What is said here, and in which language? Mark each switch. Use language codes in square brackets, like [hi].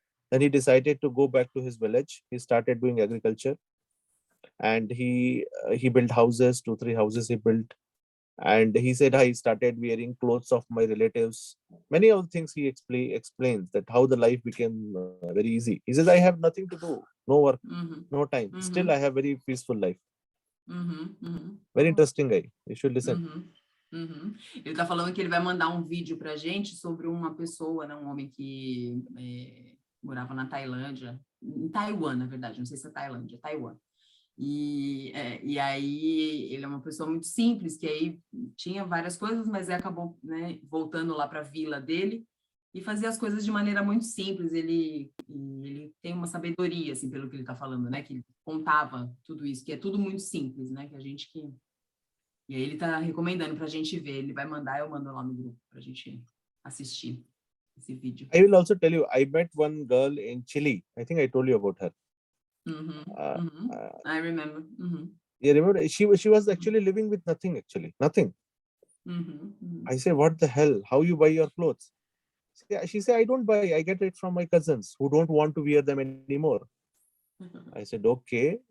[en] Then he decided to go back to his village. He started doing agriculture, and he built houses, 2-3 houses he built. And he said, I started wearing clothes of my relatives. Many of the things he explains that how the life became very easy. He says, I have nothing to do, no work, no time. Still, I have very peaceful life. Very interesting guy. You should listen. [pt] Ele está falando que ele vai mandar um vídeo para a gente sobre uma pessoa, né, um homem que morava na Tailândia, em Taiwan, na verdade, não sei se é Tailândia, Taiwan. E aí ele é uma pessoa muito simples, que aí tinha várias coisas, mas aí acabou, né, voltando lá para a vila dele e fazia as coisas de maneira muito simples. Ele tem uma sabedoria, assim, pelo que ele está falando, né, que ele contava tudo isso, que é tudo muito simples, né, que a gente que... E aí ele está recomendando para a gente ver, ele vai mandar, eu mando lá no grupo para a gente assistir esse vídeo. [en] I will also tell you, I met one girl in Chile. I think I told you about her. I remember. You remember? She was actually living with nothing, nothing. I say, what the hell? How you buy your clothes? She said, I don't buy. I get it from my cousins who don't want to wear them anymore. I said, okay.